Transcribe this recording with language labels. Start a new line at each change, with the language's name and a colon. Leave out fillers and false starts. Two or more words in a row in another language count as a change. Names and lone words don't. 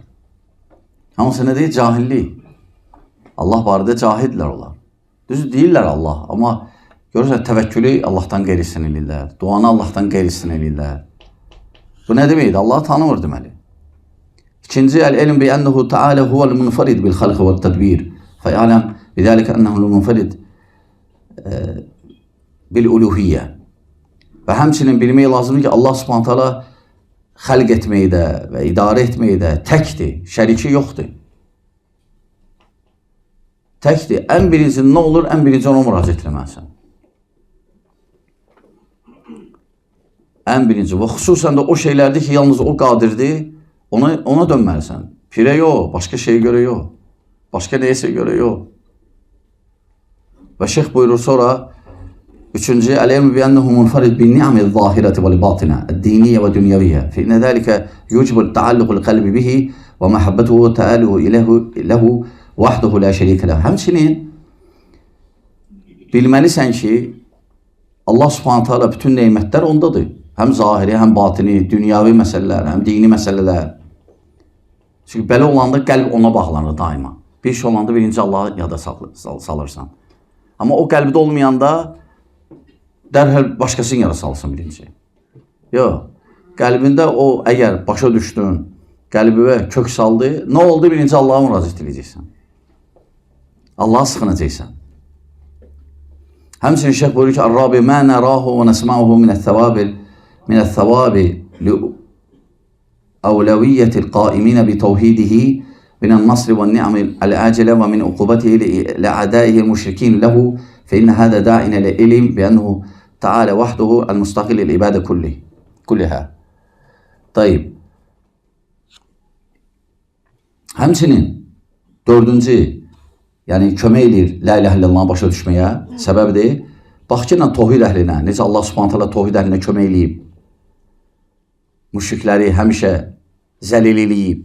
Azerbaijani: Hamısı nədir? Cahillik. Allah barədə cahildirlər onlar. Düz deyirlər Allah, amma görürsən təvəkkülü Allahdan qeyrisinə edirlər. Duanı Allahdan qeyrisinə edirlər. Bu nə deməkdir? Allah tanımır deməli. İkinci,
Arabic: العلم بأنه تعالى هو المنفرد بالخلق والتدبير. فيعلم بذلك أنه منفرد بالألوهية.
Azerbaijani: Və həmçinin bilmək lazımdır ki,
Arabic: الله سبحانه تعالى
Azerbaijani: xəlq etməkdə və idarə etməkdə təkdir, şəriki yoxdur. Təkdir. Ən birinci nə olur? Ən birinci ona müraciət etməlisən. Ən birinci və xüsusən də o şeylərdir ki, yalnız o qadirdir, ona dönməlisən. Pirə yox, başqa şeyə görə yox. Başqa neyəsə görə yox. Və şeyx buyurur sonra, üçüncü,
Arabic: العلم بأنه منفرد بالنعم الظاهرة والباطنة الدينية والدنيوية. فإن ذلك يوجب تعلق القلب به ومحبته وتألهه له وحده لا شريك له.
Azerbaijani: Həmçinin bilməlisən ki,
Arabic: الله سبحانه تعالى
Azerbaijani: bütün nemətlər ondadır. Həm zahiri, həm batini, dünyavi məsələlər, həm dini məsələlər. Çünki belə olanda qəlb ona bağlanır daima. Bir şey olanda birinci Allah'ı yada salırsan. Amma o qəlbdə olmayanda dərhal başqasını yada salsın birinci. Yox. Qəlbində o əgər başa düşdün, qəlbivə kök saldı, nə oldu? Birinci Allah'a müraciət edəcəksən. Allah'a sıxınacaqsan. Həmçinin şeyh buyurur ki,
Arabic: "الرابع ما نراه ونسمعه من الثواب لأولوية القائمين بتوحيده من النصر والنعم العاجلة ومن عقوبته لأعدائه المشركين له فإن هذا داع إلى العلم بأنه تعالى وحده المستقل بالعبادة كلها."
Azerbaijani: Tayyib. Həmçinin dördüncü, yəni kömək edir
Arabic: لا إله إلا الله
Azerbaijani: başa düşməyə, səbəbdir. Bax ki, tohid əhlinə, necə
Arabic: الله سبحانه تعالى
Azerbaijani: tohid əhlinə kömək eləyib. Müşrikləri həmişə zəlil eləyib.